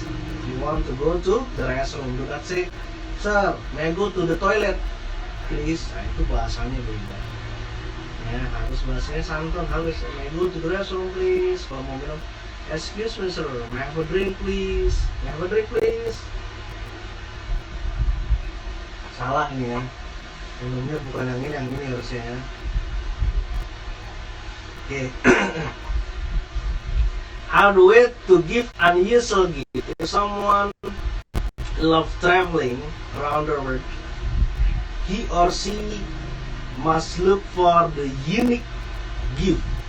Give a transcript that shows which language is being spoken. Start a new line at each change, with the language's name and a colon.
English: If you want to go to the restroom, do not say, sir, may I go to the toilet please?
Indonesian: Nah, itu bahasanya beda. Ya, harus bahasanya santun, halus.
English: May I go to the restroom please?
Indonesian: Kalau mau minum,
English: excuse me sir, may I have a drink please? May I have a drink please?
Indonesian: Salah nih ya. Minumnya bukan yang ini harusnya ya. Oke.
English: How do we to give unusual gift? If someone love traveling around the world, he or she must look for the unique gift.